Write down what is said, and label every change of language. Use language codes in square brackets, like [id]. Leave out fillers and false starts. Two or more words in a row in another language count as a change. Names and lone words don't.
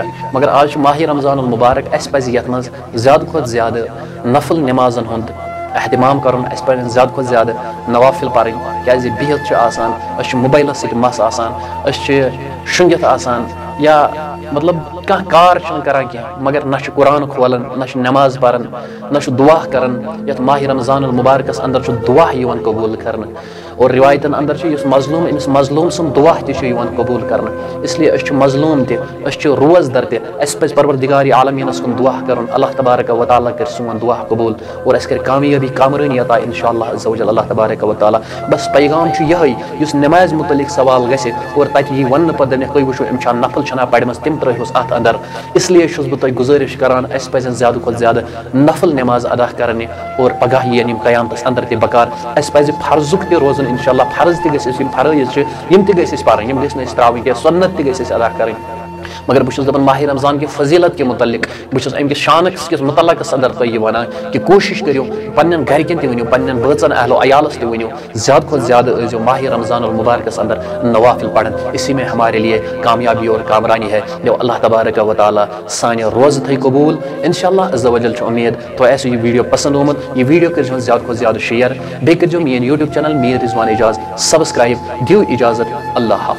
[ks] مگر آز چھُ ماہ رمضان المبارک، اسہِ پزِ یتھ منٛز زیادٕ کھۄتہٕ زیادٕ نفل نمازن ہُنٛد اہتمام کرُن، اسہِ پزن زیادٕ کھۄتہٕ زیادٕ نوافل پرٕنۍ، کیازِ بِہِتھ چھُ آسان، أسۍ چھِ موبایلس سۭتۍ مس آسان، أسۍ چھِ شۄنگِتھ آسان، یا مطلب کانٛہہ کار چھِنہٕ کران کینٛہہ، مگر نہ چھُ قرآن کھولان، نہ چھُ نماز پران، نہ چھُ دعا کران۔ یتھ ماہ رمضان المبارکس اندر چھُ دعا یِوان قبوٗل کرنہٕ، اور روایتن اندر چھُ یُس مظلوٗم، أمِس مظلوٗم سُنٛد دعا تہِ چھُ یِوان قبوٗل کرنہٕ۔ [ur] اس لیے [ks] أسۍ چھِ مظلوٗم تہِ، أسۍ چھِ روزدر تہِ، اسہِ پزِ پروردگار عالمیٖنس کُن دعا کرُن، اللہ تبارک و تعالیٰ کرِ سون دعا قبوٗل اور اسہِ کرِ کامیٲبی کامرٲنی عطا [ar] انشاء اللہ عز وجل [ks] اللہ تبارک و تعالیٰ۔ بس پیغام چھُ یِہوٚے، یُس نمازِ متعلق سوال گژھِ اور تتہِ یی وننہٕ پتہٕ دپنکھ تُہۍ وٕچھو أمۍ چھا نفل چھنا پرِمژ، تِم ترٲیہوس اتھ اندر۔ [ur] اس لیے [ks] چھُس بہٕ تۄہہِ گُزٲرِش کران، اسہِ پزن زیادٕ کھۄتہٕ زیادٕ نفل نماز ادا کرنہِ اور پگاہ یِن یِم قیامتس اندر تہِ بکار۔ اسہِ پزِ فرضُک تہِ روزُن [ar] انشاء اللہ، [ks] فرض تہِ گژھِ أسۍ، یِم فرٲیض چھِ یِم تہِ گژھِ أسۍ پرٕنۍ، یِم گژھِ نہٕ أسۍ تراوٕنۍ کینٛہہ، سنت تہِ گژھِ أسۍ ادا کرٕنۍ۔ مگر بہٕ چھُس دپان ماہ رمضان کہِ فضیلت کہِ متعلق، بہٕ چھُس امہِ کِس شانس کِس متعلقس اندر تۄہہِ یہِ ونان کہِ کوٗشش کٔرِو پننٮ۪ن گرِکٮ۪ن تہِ ؤنِو، پننٮ۪ن بٲژن اہلو عیالس تہِ ؤنِو، زیادٕ کھۄتہٕ زیادٕ ٲسۍزیو ماہ رمضان المبارکس اندر نوافل پڑھن، [ur] اسی میں ہمارے لیے کامیابی اور کامرانی ہے۔ [ks] جو اللہ تبارک و تعالیٰ سانہِ روزٕ تھٲے قبوٗل [ar] انشاء اللہ عز وجل [ks] چھُ اُمید تۄہہِ آسِوٕ یہِ ویٖڈیو پسنٛد آمُت، یہِ ویٖڈیو کٔرۍزِہون زیادٕ کھۄتہٕ زیادٕ شِیر، بیٚیہِ کٔرۍزیو میٲنۍ [en] YouTube channel [ks] میٖر رضوان اعجاز سبسکرایب، دِیِو اجازت، اللہ حافظ۔